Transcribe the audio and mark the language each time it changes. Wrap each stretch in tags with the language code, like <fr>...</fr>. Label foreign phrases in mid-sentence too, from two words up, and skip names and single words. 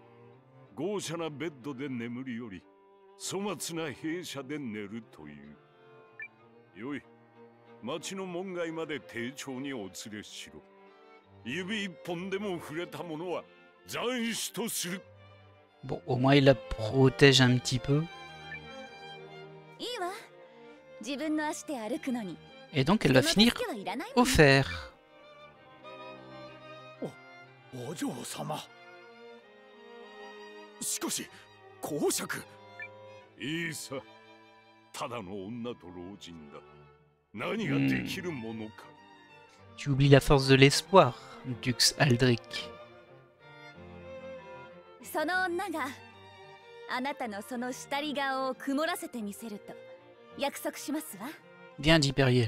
<ja>豪奢なベッドで眠るより粗末な兵舎で寝るという。よい、町の門外まで丁重にお連れしろ。指一本でも触れた者は斬首とする。</ja> <fr>Bon, au moins il la protège un petit peu.</fr> <ja>いいわ。自分の足で歩くのに。</ja> <fr>Et donc elle va</fr> <ja>その</ja> <fr>finir</fr> <ja>助けはいらないもん。</ja> <fr>offert.</fr> <ja>お嬢様。しかし公爵。いいさ、ただの女と老人だ。何ができるものか。</ja> <fr>Tu oublies la force de l'espoir, Dux Aldric.</fr> <ja>その女があなたのその下り顔を曇らせてみせると約束しますわ。</ja> <fr>Viens, dit Periel.</fr>